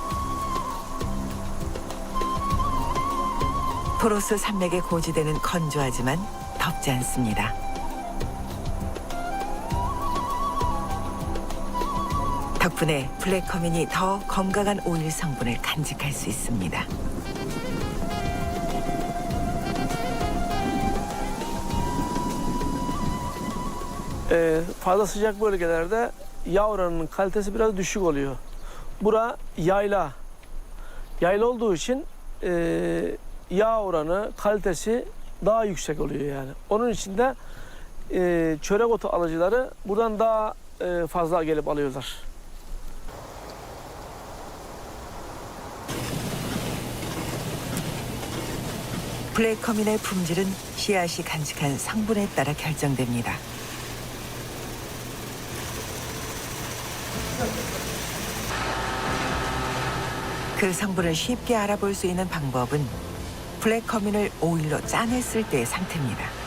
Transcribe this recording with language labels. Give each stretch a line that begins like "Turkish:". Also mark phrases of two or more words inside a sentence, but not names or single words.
Korean: 토로스 산맥의 고지대는 건조하지만 덥지 않습니다. 덕분에 블랙 커민이 더 건강한 오일 성분을 간직할 수 있습니다.
Turkish: Fazla sıcak bölgelerde yağ oranının kalitesi biraz düşük oluyor. Bura yayla. Yayla olduğu için yağ oranı, kalitesi daha yüksek oluyor yani. Onun için de çörek otu alıcıları buradan daha fazla gelip alıyorlar.
Korean: 블랙 커민의 품질은 씨앗이 간직한 성분에 따라 결정됩니다. 그 성분을 쉽게 알아볼 수 있는 방법은 블랙 커민을 오일로 짜냈을 때의 상태입니다.